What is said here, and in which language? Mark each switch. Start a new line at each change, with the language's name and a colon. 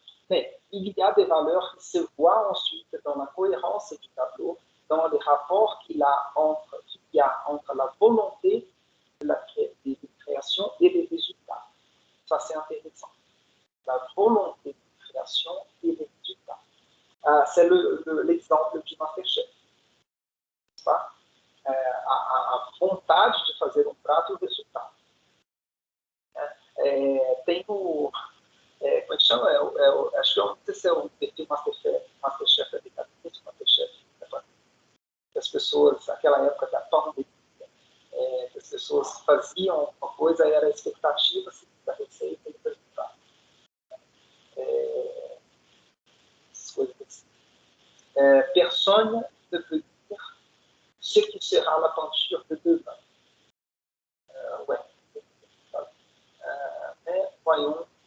French: Mais il y a des valeurs qui se voient ensuite dans la cohérence du tableau, dans les rapports qu'il y a entre la volonté de la création et les résultats. Ça, c'est intéressant. La volonté de création et les résultats. C'est l'exemple du Masterchef.
Portuguese: A vontade de fazer prato e o resultado. Tem como é que chama? Acho que não sei se é o perfil Masterchef dedicado a isso, Masterchef. As pessoas, naquela época da pandemia, as pessoas faziam uma coisa e era a expectativa da receita e do resultado. Essas coisas assim.
French: Personne ne peut dire ce qui sera la peinture de demain. Ouais. Mais voyons.